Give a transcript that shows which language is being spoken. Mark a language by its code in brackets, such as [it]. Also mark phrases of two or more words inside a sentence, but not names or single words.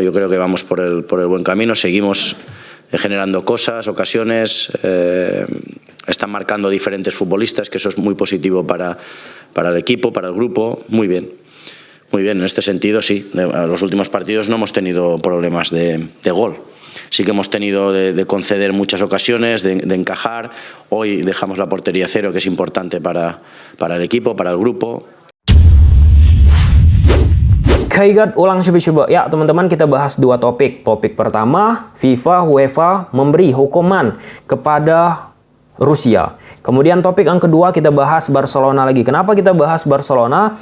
[es] Yo creo que vamos por el buen camino, seguimos generando cosas, ocasiones, están marcando diferentes futbolistas, que eso es muy positivo para el equipo, para el grupo, muy bien. Muy bien, en este sentido sí, en los últimos partidos no hemos tenido problemas de gol. Sí que hemos tenido de conceder muchas ocasiones, de encajar. Hoy dejamos la portería cero, que es importante para el equipo, para el grupo. [id] Kaigat ulang coba-coba. Ya teman-teman, kita bahas dua topik. Topik pertama, FIFA, UEFA memberi hukuman kepada Rusia. Kemudian topik yang kedua kita bahas Barcelona lagi. Kenapa kita bahas Barcelona?